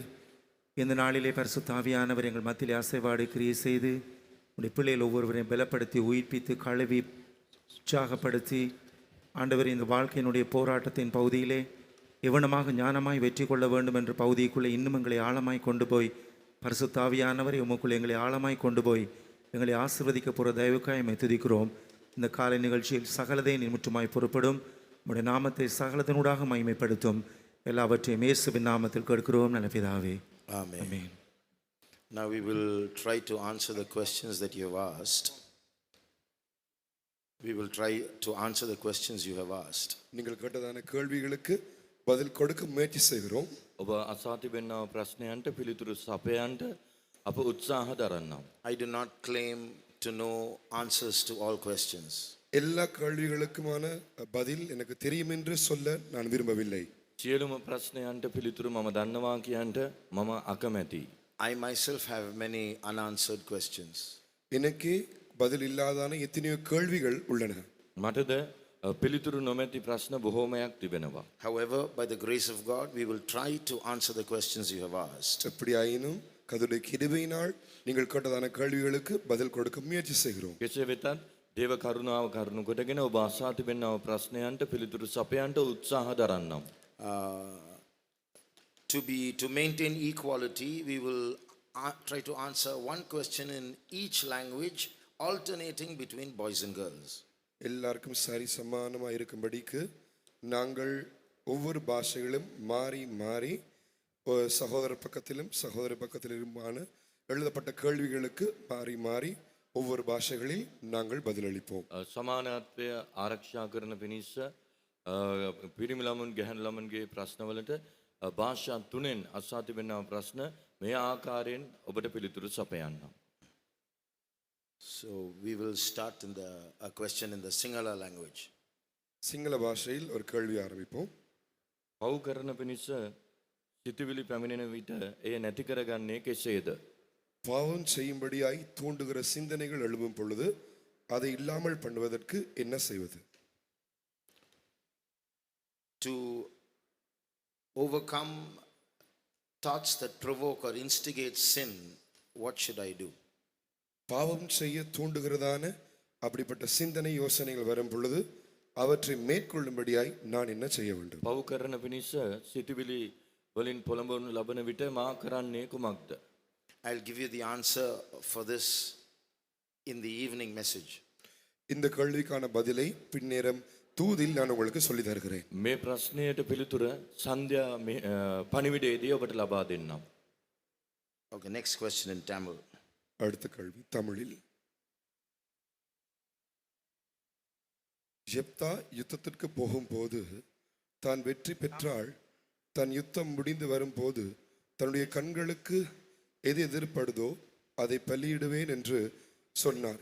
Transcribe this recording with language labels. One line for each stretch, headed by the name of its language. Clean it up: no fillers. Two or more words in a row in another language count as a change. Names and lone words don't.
Tamil: இந்த நாளிலே பரிசுத்த ஆவியானவர் எங்கள் மத்தியிலே அசைவாடி கிரியை செய்து உடைய பிள்ளைகள் ஒவ்வொருவரையும் பலப்படுத்தி உயிர்ப்பித்து கழுவி உற்சாகப்படுத்தி ஆண்டவர் இந்த வாழ்க்கையினுடைய போராட்டத்தின் பகுதியிலே எவனமாக ஞானமாய் வெற்றி கொள்ள வேண்டும் என்ற பகுதிக்குள்ளே இன்னும் எங்களை ஆழமாய் கொண்டு போய் பரிசுத்த ஆவியானவரை உமக்குள்ளே எங்களை ஆழமாய் கொண்டு போய் எங்களை ஆசீர்வதிக்க போகிற தயவுக்காய் எம்மை துதிக்கிறோம். இந்த காலை நிகழ்ச்சியில் சகலதை முற்றுமாய் பொறுப்படும் உடைய நாமத்தை சகலத்தினூடாக மகிமைப்படுத்தும். எல்லாவற்றையும் இயேசுவின் நாமத்தில் கேட்கிறோம் நல்ல பிதாவே.
English: Amen. Amen. Now we will try to answer the questions that you have asked. We will try to answer the questions you have asked.
Tamil: நீங்கள் கேட்டதான கேள்விகளுக்கு பதில் கொடுக்க முயற்சி செய்கிறோம்.
Sinhala: ඔබ අසා තිබෙනා ප්‍රශ්නයන්ට පිළිතුරු සපයන්ට අප උත්සාහ දරන්නම්.
English: I do not claim to know answers to all questions.
Tamil: எல்லா கேள்விகளுக்குமான பதில் எனக்கு தெரியும் என்று சொல்ல நான் விரும்பவில்லை.
Sinhala: සියලුම ප්‍රශ්නයන්ට පිළිතුරු මම දන්නවා කියන්ට මම අකමැතියි.
English: I myself have many unanswered questions.
Tamil: எனக்கு பதில் இல்லாதான எத்தனையோ கேள்விகள் உள்ளன.
Sinhala: මටද පිළිතුරු නොමැති ප්‍රශ්න බොහෝමයක් තිබෙනවා.
English: However, by the grace of God, we will try to answer the questions you have asked.
Tamil: எப்படியாயினும் கர்த்தருடைய கிருபையினால் நீங்கள் கேட்டதான கேள்விகளுக்கு பதில் கொடுக்க முயற்சி செய்கிறோம்.
Sinhala: කෙසේ වෙතත් දේව කරුණාව කරුණු කොටගෙන ඔබ අසා තිබෙනා ප්‍රශ්නයන්ට පිළිතුරු සපයන්ට උත්සාහ දරන්නම්.
English: To maintain equality, we will try to answer one question in each language, alternating between boys and girls.
Tamil: எல்லாருக்கும் சரி சமானமாக இருக்கும்படிக்கு நாங்கள் ஒவ்வொரு பாஷைகளும் மாறி மாறி சகோதர பக்கத்திலுமான எழுதப்பட்ட கேள்விகளுக்கு மாறி மாறி ஒவ்வொரு பாஷைகளில் நாங்கள் பதிலளிப்போம்.
Sinhala: සමානත්වය ආරක්ෂා කරන පිණිස පිරිමි ළමුන් ගැහැණු ළමුන්ගේ ප්‍රශ්නවලට භාෂා තුනෙන් අසා තිබෙනා ප්‍රශ්න මේ ආකාරයෙන් ඔබට පිළිතුරු සපයන්නම්.
English: So we will start in a question in the Sinhala language.
Tamil: சிங்கள பாஷையில் ஒரு கேள்வி ஆரம்பிப்போம்.
Sinhala: පව් කරන පිණිස සිතුවිලි පැමිණෙන විට එය නැති කරගන්නේ කෙසේද?
Tamil: பாவம் செய்யும்படியாய் தூண்டுகிற சிந்தனைகள் எழும்பும் பொழுது அதை இல்லாமல் பண்ணுவதற்கு என்ன செய்வது?
English: To overcome thoughts that provoke or instigate sin, what should I do?
Tamil: பாவம் செய்ய தூண்டுகிறதான அப்படிப்பட்ட சிந்தனை யோசனைகள் வரும் பொழுது அவற்றை மேற்கொள்ளும்படியாய் நான் என்ன செய்ய வேண்டும்?
Sinhala: පව් කරන පිණිස සිතුවිලි වලින් පොළඹවනු ලබන විට මා කරන්නේ කුමක්ද?
English: I'll give you the answer for this in the evening message.
Tamil: இந்த கேள்விக்கான பதிலை பின்னேரம் தூதில் நான் உங்களுக்கு சொல்லி தருகிறேன்.
Sinhala: මේ ප්‍රශ්නයට පිළිතුර සන්ධ්‍යා පණිවිඩයේදී ඔබට ලබා දෙන්නම්.
English: Okay, next question in Tamil.
Tamil: அடுத்த கேள்வி தமிழில். ஜெப்தா யுத்தத்திற்கு போகும்போது தான் வெற்றி பெற்றால் தன் யுத்தம் முடிந்து வரும்போது தன்னுடைய கண்களுக்கு எது எதிர்ப்படுதோ அதை பலியிடுவேன் என்று சொன்னார்.